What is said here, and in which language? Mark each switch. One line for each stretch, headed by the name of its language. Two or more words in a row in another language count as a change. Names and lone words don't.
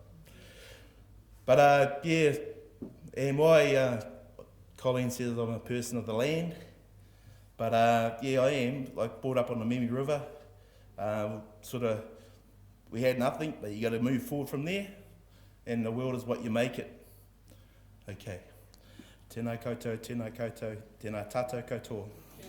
English: But and my Colleen says I'm a person of the land, but I am, brought up on the Mimi River, we had nothing, but you got to move forward from there, and the world is what you make it. Okay.
Māori: Tēnā koutou, tēnā koutou, tēnā tātou koutou.